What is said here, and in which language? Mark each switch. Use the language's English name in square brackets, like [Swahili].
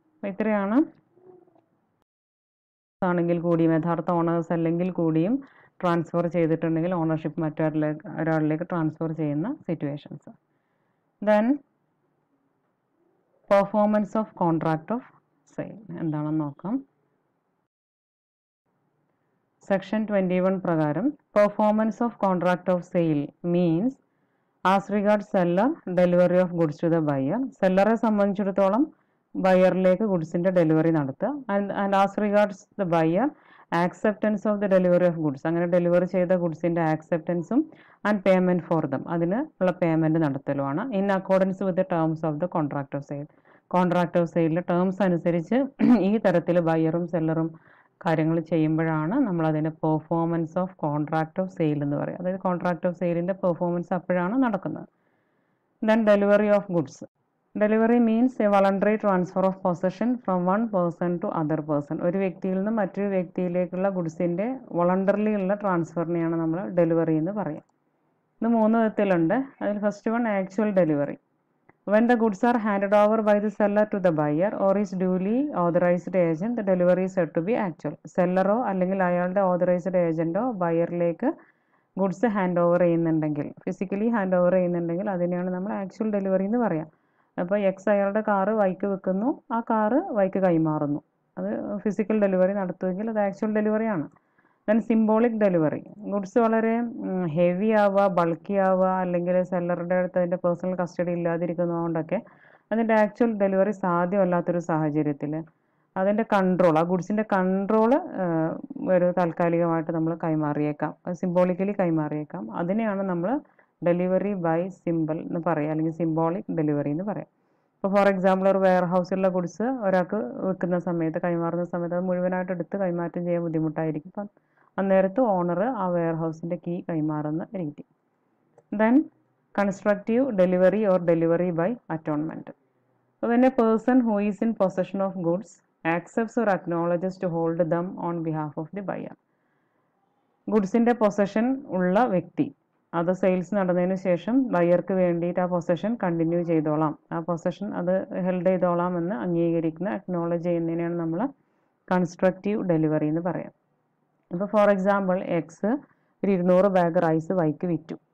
[Malayalam] ഇത്രയാണ് ആണെങ്കിൽ കൂടിയും യഥാർത്ഥ ഓണേഴ്സ് അല്ലെങ്കിൽ കൂടിയും ട്രാൻസ്ഫർ ചെയ്തിട്ടുണ്ടെങ്കിൽ ഓണർഷിപ്പ് മറ്റൊരാളിലേക്ക് ട്രാൻസ്ഫർ ചെയ്യുന്ന situations. [English] then performance of contract of sale [Malayalam] എന്താണെന്ന് നോക്കാം. [English] Section 21 പ്രകാരം performance of contract of sale means as regards seller delivery of goods to the buyer. [Malayalam] സെല്ലറെ സംബന്ധിച്ചിടത്തോളം ബയറിലേക്ക് ഗുഡ്സിന്റെ ഡെലിവറി നടത്തുക. [English] and as regards the buyer acceptance of the delivery of goods, [Malayalam] അങ്ങനെ delivery ചെയ്ത ഗുഡ്സിന്റെ ആക്സെപ്റ്റൻസും [English] and payment for them, [Malayalam] അതിന് ഉള്ള payment നടത്തലുമാണ്. [English] In accordance with the terms of the contract of sale. [Malayalam] Contract of സെയിലിലെ terms അനുസരിച്ച് ഈ തരത്തിൽ ബയറും സെല്ലറും കാര്യങ്ങൾ ചെയ്യുമ്പോഴാണ് നമ്മൾ അതിൻ്റെ performance of contract of sale എന്ന് പറയുക. അതായത് കോൺട്രാക്ട് ഓഫ് സെയിലിൻ്റെ പെർഫോമൻസ് അപ്പോഴാണ് നടക്കുന്നത്. [English] Then delivery of goods. Delivery means a voluntary transfer of possession from one person to other person. [Malayalam] ഒരു വ്യക്തിയിൽ നിന്ന് മറ്റൊരു വ്യക്തിയിലേക്കുള്ള ഗുഡ്സിൻ്റെ വളണ്ടറിലി ഉള്ള ട്രാൻസ്ഫറിനെയാണ് നമ്മൾ ഡെലിവറി എന്ന് പറയുക. ഇത് 3 വിധത്തിലുണ്ട്. അതിൽ first one actual delivery. [English] When the goods are handed over by the seller to the buyer or his duly authorized agent, the delivery is said to be actual. [Malayalam] സെല്ലറോ അല്ലെങ്കിൽ അയാളുടെ ഓതറൈസ്ഡ് ഏജന്റോ ബയറിലേക്ക് ഗുഡ്സ് ഹാൻഡ് ഓവർ ചെയ്യുന്നുണ്ടെങ്കിൽ, physically hand over ചെയ്യുന്നുണ്ടെങ്കിൽ അതിനെയാണ് നമ്മൾ actual delivery എന്ന് പറയാം. അപ്പോൾ X അയാളുടെ കാറ് വൈക്ക് വെക്കുന്നു, ആ കാറ് വൈക്ക് കൈമാറുന്നു. അത് ഫിസിക്കൽ ഡെലിവറി നടത്തുമെങ്കിൽ അത് actual ഡെലിവറിയാണ്. Then symbolic delivery. Goods വളരെ ഹെവി ആവുക, ബൾക്കി ആവുക, അല്ലെങ്കിൽ സെല്ലറുടെ അടുത്ത് അതിൻ്റെ പേഴ്സണൽ കസ്റ്റഡി ഇല്ലാതിരിക്കുന്നതുകൊണ്ടൊക്കെ അതിൻ്റെ ആക്ച്വൽ ഡെലിവറി സാധ്യമല്ലാത്തൊരു സാഹചര്യത്തിൽ അതിൻ്റെ കൺട്രോൾ, ആ ഗുഡ്സിൻ്റെ കൺട്രോൾ ഒരു താൽക്കാലികമായിട്ട് നമ്മൾ കൈമാറിയേക്കാം, സിംബോളിക്കലി കൈമാറിയേക്കാം. അതിനെയാണ് നമ്മൾ ഡെലിവറി ബൈ സിമ്പിൾ എന്ന് പറയുക, അല്ലെങ്കിൽ സിംബോളിക് ഡെലിവറി എന്ന് പറയാം. ഇപ്പോൾ ഫോർ എക്സാമ്പിൾ ഒരു വെയർ ഹൗസിലുള്ള ഗുഡ്സ് ഒരാൾക്ക് വെക്കുന്ന സമയത്ത്, കൈമാറുന്ന സമയത്ത് അത് മുഴുവനായിട്ട് എടുത്ത് കൈമാറ്റം ചെയ്യാൻ ബുദ്ധിമുട്ടായിരിക്കും. അപ്പം അന്നേരത്ത് ഓണർ ആ വെയർ ഹൗസിൻ്റെ കീ കൈമാറുന്ന രീതി. [English] Then constructive delivery or delivery by attornment. അപ്പോൾ when a person who is in possession of goods accepts or acknowledges to hold them on behalf of the buyer. [Malayalam] ഗുഡ്സിൻ്റെ possession ഉള്ള വ്യക്തി അത് sales നടന്നതിന് ശേഷം ബയർക്ക് വേണ്ടിയിട്ട് ആ പൊസഷൻ കണ്ടിന്യൂ ചെയ്തോളാം, ആ പൊസഷൻ അത് ഹെൽഡ് ചെയ്തോളാം എന്ന് അംഗീകരിക്കുന്ന, അക്നോളജ് ചെയ്യുന്നതിനാണ് നമ്മൾ കൺസ്ട്രക്റ്റീവ് ഡെലിവറി എന്ന് പറയാം. ഇപ്പോൾ ഫോർ എക്സാമ്പിൾ എക്സ് ഒരു 200 ബാഗ് റൈസ് വൈക്ക് വിറ്റു.